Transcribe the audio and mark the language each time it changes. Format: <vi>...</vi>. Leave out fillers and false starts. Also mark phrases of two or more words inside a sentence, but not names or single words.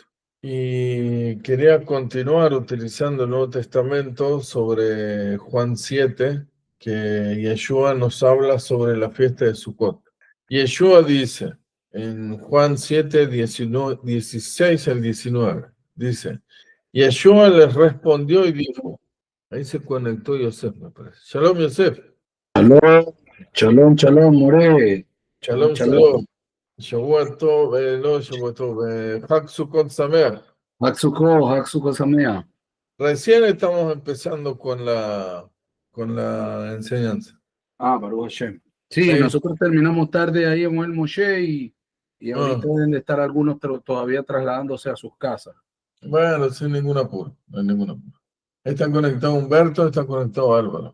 <es>Y quería continuar utilizando el Nuevo Testamento sobre Juan 7, que Yeshua nos habla sobre la fiesta de Sukkot. Yeshua dice en Juan 7, 16 al 19, dice, Yeshua les respondió y dijo, ahí se conectó Yosef, me parece. Shalom, Yosef.</es> <he>שלום, שלום, שלום, מורה. שלום, שלום. שבוע טוב, no שבוע טוב, חג סוכות שמח. חג שמח.</he> <es>Recién estamos empezando con la enseñanza.</es> <he>ברוך השם.</he> <es>Sí, Sí. nosotros terminamos tarde ahí en el Moshe y ahorita deben de estar algunos todavía trasladándose a sus casas. Bueno, sin ningún apuro, no hay ningún apuro. Está conectado Humberto, está conectado Álvaro.</es>